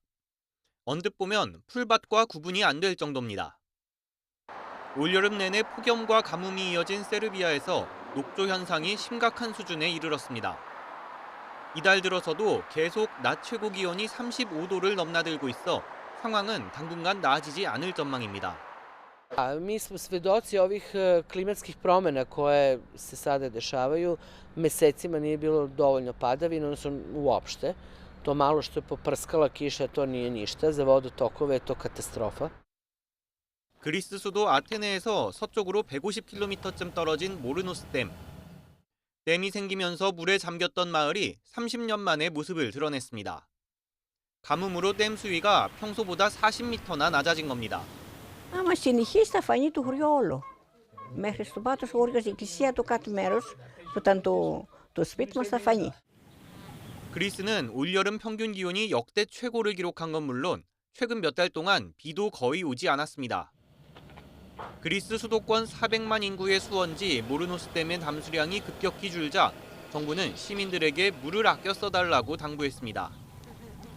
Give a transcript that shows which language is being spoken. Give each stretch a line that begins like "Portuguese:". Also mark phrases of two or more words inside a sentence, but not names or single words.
Korean: 언뜻 보면 풀밭과 구분이 안 될 정도입니다. 올여름 내내 폭염과 가뭄이 이어진 세르비아에서 녹조 현상이 심각한 수준에 이르렀습니다. 이달 들어서도 계속 낮 최고 기온이 35도를 넘나들고 있어 상황은 당분간 나아지지 않을 전망입니다.
Serbian: Mi smo svedoci ovih klimatskih promjena koje se sada dešavaju. Mesecima nije bilo dovoljno padavina, odnosno uopšte. To malo što je poprskala kiša, to nije ništa. Za vodotokove je to katastrofa.
Korean: 그리스 수도 아테네에서 서쪽으로 150km쯤 떨어진 모르노스 댐. 댐이 생기면서 물에 잠겼던 마을이 30년 만에 모습을 드러냈습니다. 가뭄으로 댐 수위가 평소보다 40m나 낮아진 겁니다.
Greek: Άμα συνεχίσει θα φανεί το χωριό όλο. Μέχρι στο πάτος ο χώριος, η εκκλησία, το κάτω μέρος, που ήταν το σπίτι μας, θα φανεί.
Korean: 그리스는 올여름 평균 기온이 역대 최고를 기록한 건 물론 최근 몇 달 동안 비도 거의 오지 않았습니다. 그리스 수도권 400만 인구의 수원지 모르노스 댐의 담수량이 급격히 줄자 정부는 시민들에게 물을 아껴 써달라고 당부했습니다.